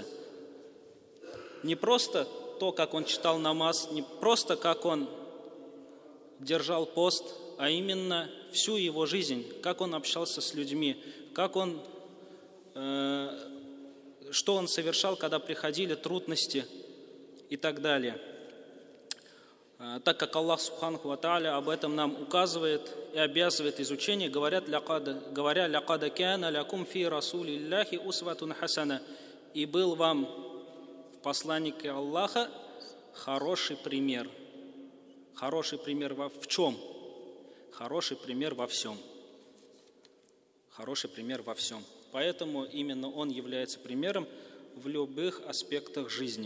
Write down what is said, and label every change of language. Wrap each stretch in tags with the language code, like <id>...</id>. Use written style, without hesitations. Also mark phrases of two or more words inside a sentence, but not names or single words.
<ru>Не просто то, как он читал намаз, не просто как он держал пост, а именно всю его жизнь, как он общался с людьми, что он совершал, когда приходили трудности и так далее. Так как</ru> <ar>الله سبحانه وتعالى</ar> <ru>об этом нам указывает и обязывает изучение, говоря</ru> <ar>«لقد كان لكم في رسول الله أسوة حسنة»,</ar> <ru>и был вам в посланнике Аллаха хороший пример. Хороший пример в чем? Хороший пример во всем. Хороший пример во всем. Поэтому именно он является примером в любых аспектах жизни.</ru>